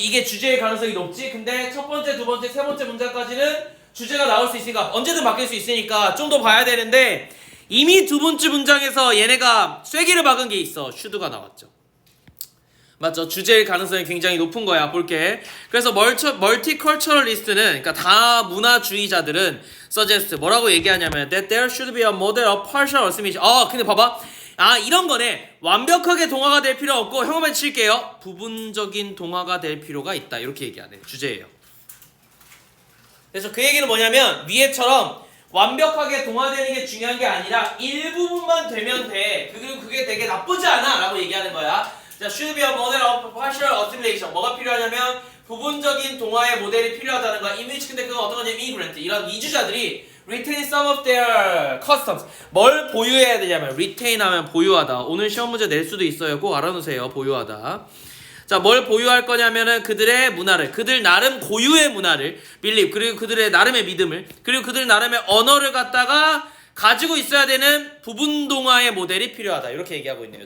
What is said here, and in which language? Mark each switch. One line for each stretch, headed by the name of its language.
Korean: 이게 주제의 가능성이 높지? 근데 첫 번째, 두 번째, 세 번째 문장까지는 주제가 나올 수 있으니까 언제든 바뀔 수 있으니까 좀 더 봐야 되는데 이미 두 번째 문장에서 얘네가 쐐기를 박은 게 있어. 슈드가 나왔죠. 맞죠? 주제일 가능성이 굉장히 높은 거야. 볼게. 그래서 멀티컬처럴리스트는 그러니까 다문화주의자들은 suggest 뭐라고 얘기하냐면
English: that there should be a model of partial assimilation.
Korean: 근데 봐봐. 이런 거네. 완벽하게 동화가 될 필요 없고 형음에 칠게요. 부분적인 동화가 될 필요가 있다. 이렇게 얘기하네. 주제예요. 그래서 그 얘기는 뭐냐면 위에처럼 완벽하게 동화되는 게 중요한 게 아니라 일부분만 되면 돼. 그리고 그게 되게 나쁘지 않아 라고 얘기하는 거야. 자,
English: should be a model of partial assimilation.
Korean: 뭐가 필요하냐면 부분적인 동화의 모델이 필요하다는 거야.
English: in which
Korean: 근데 그건 어떤 거냐면 immigrant. 이런 이주자들이
English: retain some of their customs.
Korean: 뭘 보유해야 되냐면 retain 하면 보유하다. 오늘 시험 문제 낼 수도 있어요. 꼭 알아놓으세요. 보유하다. 자, 뭘 보유할 거냐면은 그들의 문화를, 그들 나름 고유의 문화를, believe, 그리고 그들의 나름의 믿음을, 그리고 그들 나름의 언어를 갖다가 가지고 있어야 되는 부분 동화의 모델이 필요하다. 이렇게 얘기하고 있네요.